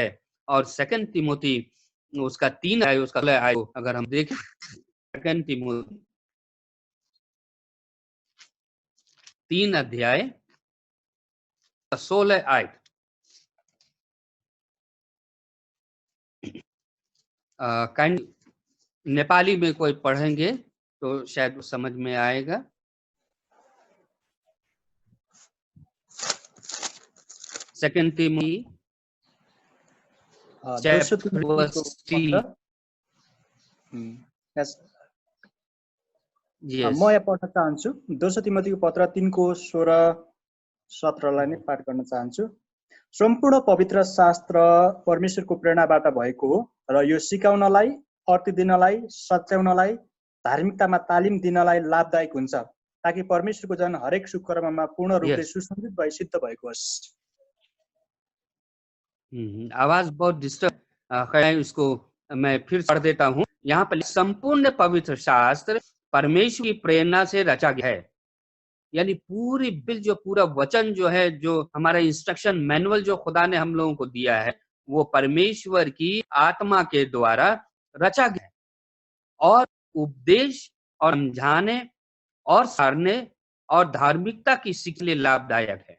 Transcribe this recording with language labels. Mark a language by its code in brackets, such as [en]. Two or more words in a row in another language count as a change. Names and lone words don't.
[hi] और 2 तिमोथी उसका 3 है, उसका आय अगर हम देखें, 2 तिमोथी 3 अध्याय 16 आयत, नेपाली में कोई पढ़ेंगे तो शायद समझ में आएगा। सेकंड तिमोथी [ne] म यहाँ पढ्न चाहन्छु। 2 तिमोथीको पत्र 3को 16-17 नै पाठ गर्न चाहन्छु। सम्पूर्ण पवित्र शास्त्र परमेश्वरको प्रेरणाबाट भएको हो र यो सिकाउनलाई, अर्थ दिनलाई, सच्याउनलाई, धार्मिकतामा तालिम दिनलाई लाभदायक हुन्छ, ताकि परमेश्वरको जन हरेक सुकर्ममा पूर्ण रूपले सुसंगत भई सिद्ध भएको होस्। [hi] आवाज बहुत डिस्टर्ब है, इसको मैं फिर पढ़ देता हूँ। यहाँ पर संपूर्ण पवित्र शास्त्र परमेश्वर की प्रेरणा से रचा गया है। यानी पूरी बिल जो पूरा वचन जो है, जो हमारा [en] instruction manual [hi] जो खुदा ने हम लोगों को दिया है, वो परमेश्वर की आत्मा के द्वारा रचा गया है और उपदेश और समझाने और सारने और धार्मिकता की सीख के लिए लाभदायक है।